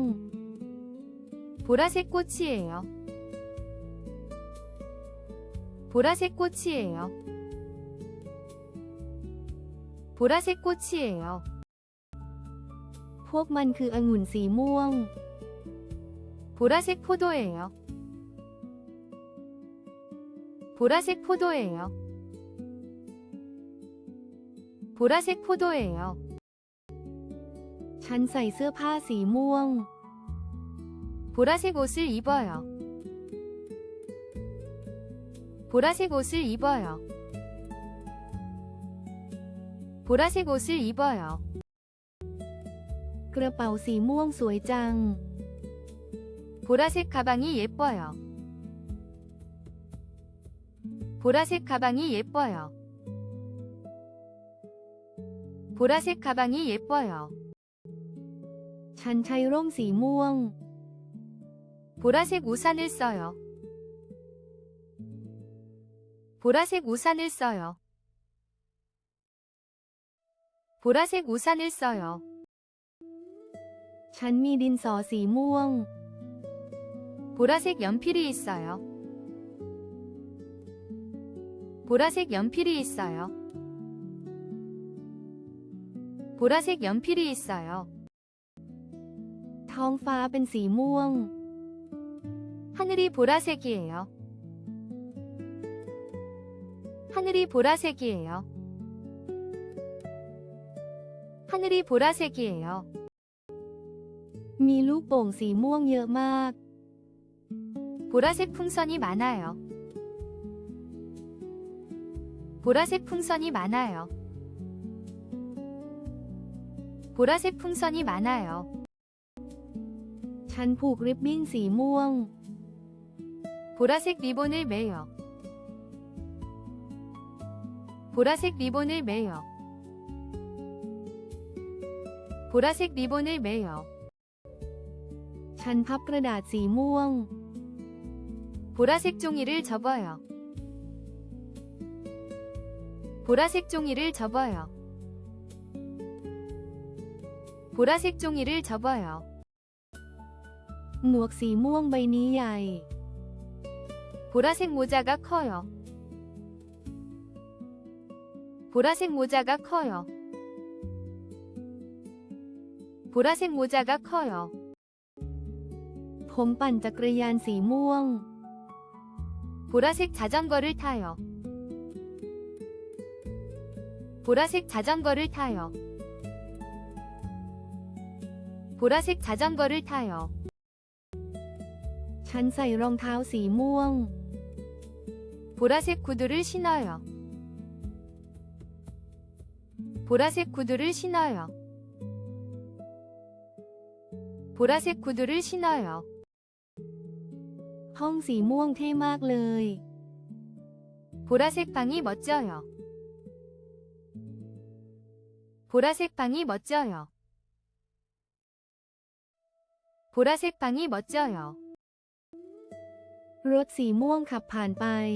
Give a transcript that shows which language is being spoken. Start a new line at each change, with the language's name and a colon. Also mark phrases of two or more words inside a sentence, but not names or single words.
Korean: 보라색 꽃이에요. 보라색 꽃이에요. 보라색 꽃이에요.
Thai: พวกมันคือองุ่นสีม่วง
Korean: 보라색 포도예요. 보라색 포도예요. 보라색 포도예요.
Thai: ฉันใส่เสื้อผ้าสีม่วง
Korean: 보라색 옷을 입어요. 보라색 옷을 입어요. 보라색 옷을 입어요.
Thai: กระเป๋าสีม่วงสวยจัง
Korean: 보라색 가방이 예뻐요. 보라색 가방이 예뻐요. 보라색 가방이 예뻐요.
Thai: ฉันใช้ร่มสีม่วง
Korean: 보라색 우산을 써요. 보라색 우산을 써요. 보라색 우산을 써요.
Thai: ฉันมีดินสอสีม่วง
Korean: 보라색 연필이 있어요. 보라색 연필이 있어요. 보라색 연필이 있어요.
Thai: ท้องฟ้าเป็นสีม่วง
Korean: 하늘이 보라색이에요. 하늘이 보라색이에요. 하늘이 보라색이에요.
Thai: มีลูกโป่งสีม่วงเยอะมาก
Korean: 보라색 풍선이 많아요. 보라색 풍선이 많아요. 보라색 풍선이 많아요.
Thai: ฉันผูกริบบิ้นสีม่วง
Korean: 보라색 리본을 매요. 보라색 리본을 매요. 보라색 리본을 매요.
Thai: ฉันพับกระดาษสีม่วง
Korean: 보라색 종이를 접어요. 보라색 종이를 접어요. 보라색 종이를 접어요.
Thai: หมวกสีม่วงใบนี้ใหญ่
Korean: 보라색 모자가 커요. 보라색 모자가 커요. 보라색 모자가 커요.
Thai: ผมปั่นจักรยานสีม่วง
Korean: 보라색 자전거를 타요. 보라색 자전거를 타요. 보라색 자전거를 타요.
Thai: ฉันใส่รองเท้าสีม่วง
Korean: 보라색 구두를 신어요. 보라색 구두를 신어요. 보라색 구두를 신어요.
Thai: ห้องสีม่วงเท่มากเลย
Korean: 보라색 방이 멋져요. 보라색 방이 멋져요. 보라색 방이 멋져요.
Thai: รถสีม่วงขับผ่านไป